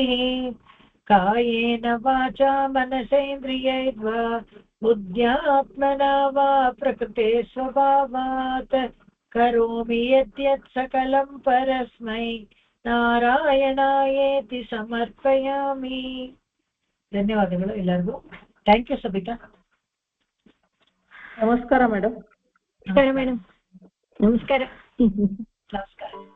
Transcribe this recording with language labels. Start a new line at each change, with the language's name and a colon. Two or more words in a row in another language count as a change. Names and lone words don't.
Sanskrit: ಕಾಯೇನ ವಾಚಾ ಮನಸೇಂದ್ರಿಯೈರ್ವಾ ಬುದ್ಧ್ಯಾತ್ಮನಾ ವಾ ಪ್ರಕೃತೆ ಸ್ವಭಾವಾತ್ ಕರೋಮಿ ಯದ್ಯತ್ ಸಕಲಂ ಪರಸ್ಮೈ ನಾರಾಯಣಾಯೇತಿ ಸಮರ್ಪಯಾಮಿ.
Kannada: ಧನ್ಯವಾದಗಳು ಎಲ್ಲರಿಗೂ.
English: thank you
Kannada: ಸಬಿತಾ. ನಮಸ್ಕಾರ ಮೇಡಮ್. ನಮಸ್ಕಾರ ಮೇಡಮ್. ನಮಸ್ಕಾರ. ನಮಸ್ಕಾರ.